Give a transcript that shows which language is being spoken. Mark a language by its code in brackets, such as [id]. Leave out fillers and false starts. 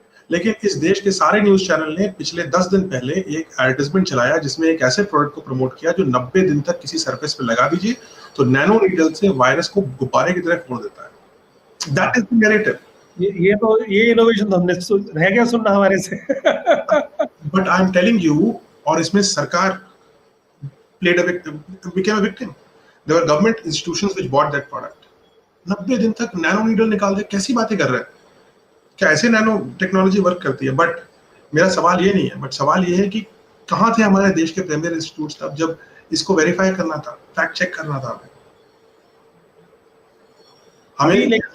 [hi] लेकिन इस देश के सारे न्यूज चैनल ने पिछले 10 दिन पहले एक एडवर्टाइजमेंट चलाया जिसमें एक ऐसे प्रोडक्ट को प्रमोट किया जो 90 दिन तक किसी सरफेस पे लगा दीजिए तो नैनो नीडल से वायरस को गुब्बारे की तरह फोड़ देता है। [en] That is the narrative. [hi] ये इनोवेशन हमने रह गया सुनना हमारे से। [en] but I am telling you, [hi] और इसमें सरकार [en] played a victim, became a victim. There were government institutions which bought that product. [hi] 90 दिन तक नैनो नीडल निकाल दे, कैसी बातें कर रहे हैं? क्या ऐसे नैनो टेक्नोलॉजी वर्क करती है? बट मेरा सवाल ये नहीं है, बट सवाल ये है कि कहाँ थे हमारे देश के प्रीमियर इंस्टीट्यूट्स तब जब इसको वेरीफाई करना था, फैक्ट चेक करना था हमें।